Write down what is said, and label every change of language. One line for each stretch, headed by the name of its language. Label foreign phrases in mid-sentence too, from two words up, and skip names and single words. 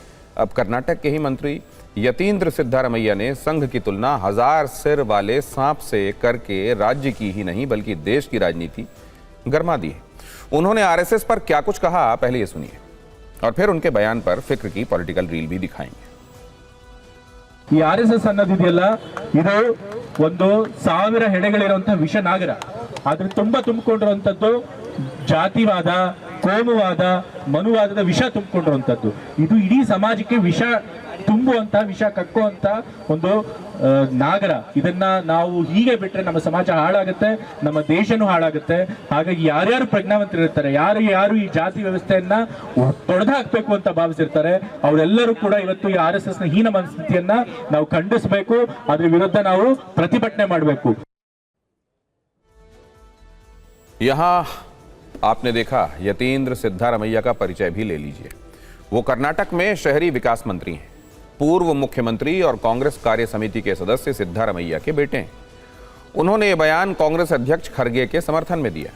Hindi: अब कर्नाटक के ही मंत्री यतीन्द्र सिद्धारमैया ने संघ की तुलना 1000 सिर वाले सांप से करके राज्य की ही नहीं बल्कि देश की राजनीति गरमा दी है। उन्होंने आरएसएस पर क्या कुछ कहा, पहले ये सुनिए और फिर उनके बयान पर फिक्र की
English: political reel
Hindi: भी दिखाएंगे।
Kannada: ಈ ಆರ್ಎಸ್ಎಸ್ ಅನ್ನೋದಿದೆಯಲ್ಲ, ಇದು ಒಂದು 1000 ಹೆಡೆಗಳಿರುವಂತಹ ವಿಷ ನಾಗರ. ಆದ್ರೆ ತುಂಬಾ ತುಂಬಿಕೊಂಡಿರುವಂತದ್ದು ಜಾತಿವಾದ, ಕೋಮುವಾದ, ಮನುವಾದದ ವಿಷ ತುಂಬಿಕೊಂಡಿರುವಂತದ್ದು. ಇದು ಇಡೀ ಸಮಾಜಕ್ಕೆ ವಿಷ ತುಂಬುವಂತ, ವಿಷ ಕಕ್ಕುವಂತ ಒಂದು ನಾಗರ. ಇದನ್ನ ನಾವು ಹೀಗೆ ಬಿಟ್ರೆ ನಮ್ಮ ಸಮಾಜ ಹಾಳಾಗುತ್ತೆ, ನಮ್ಮ ದೇಶನೂ ಹಾಳಾಗುತ್ತೆ. ಹಾಗಾಗಿ ಯಾರ್ಯಾರು ಪ್ರಜ್ಞಾವಂತರಿರ್ತಾರೆ, ಯಾರು ಈ ಜಾತಿ ವ್ಯವಸ್ಥೆಯನ್ನ ತೊಡೆದು ಹಾಕಬೇಕು ಅಂತ ಭಾವಿಸಿರ್ತಾರೆ, ಅವರೆಲ್ಲರೂ ಕೂಡ ಇವತ್ತು ಈ ಆರ್ಎಸ್ಎಸ್ ನ ಹೀನ ಮನಸ್ಥಿತಿಯನ್ನ ನಾವು ಖಂಡಿಸಬೇಕು, ಅದ್ರ ವಿರುದ್ಧ ನಾವು ಪ್ರತಿಭಟನೆ ಮಾಡಬೇಕು.
Hindi: यहाँ आपने देखा यतीन्द्र सिद्धारमैया का परिचय भी ले लीजिए। वो कर्नाटक में शहरी विकास मंत्री हैं, पूर्व मुख्यमंत्री और कांग्रेस कार्य समिति के सदस्य सिद्धारमैया के बेटे हैं। उन्होंने ये बयान कांग्रेस अध्यक्ष खरगे के समर्थन में दिया।